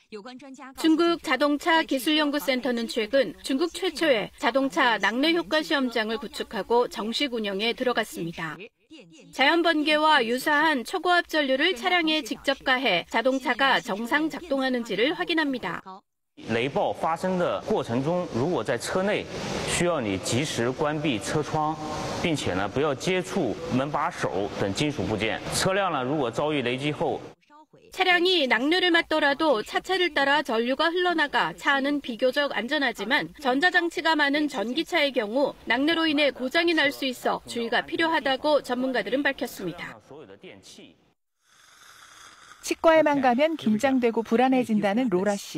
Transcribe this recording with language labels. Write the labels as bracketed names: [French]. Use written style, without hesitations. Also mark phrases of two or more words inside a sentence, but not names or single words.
[Korean] 중국 자동차 기술연구센터는 최근 중국 최초의 자동차 낙뢰 효과 시험장을 구축하고 정식 운영에 들어갔습니다. 자연번개와 유사한 초고압 전류를 차량에 직접 가해 자동차가 정상 작동하는지를 확인합니다. [Chinese] 雷暴发生的过程中，如果在车内，需要你及时关闭车窗，并且呢不要接触门把手等金属部件。车辆呢如果遭遇雷击后， [Korean] 차량이 낙뢰를 맞더라도 차체를 따라 전류가 흘러나가 차 안은 비교적 안전하지만 전자장치가 많은 전기차의 경우 낙뢰로 인해 고장이 날 수 있어 주의가 필요하다고 전문가들은 밝혔습니다. 치과에만 가면 긴장되고 불안해진다는 로라 씨.